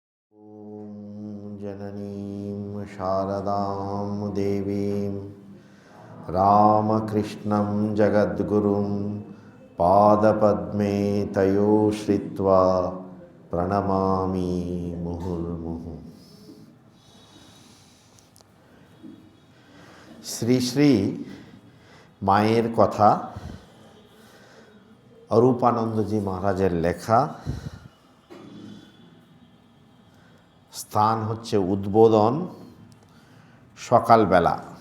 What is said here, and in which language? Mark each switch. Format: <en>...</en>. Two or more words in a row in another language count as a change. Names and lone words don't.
<sa>ॐ जननीं शारदां देवीं रामकृष्णं जगद्गुरुं पादपद्मे तयो श्रित्वा प्रणमामि मुहुर्मुहुः।</sa> <bn>শ্রী শ্রী মায়ের কথা অরূপানন্দজি মহারাজের লেখা। স্থান হচ্ছে উদ্বোধন, সকালবেলা।</bn>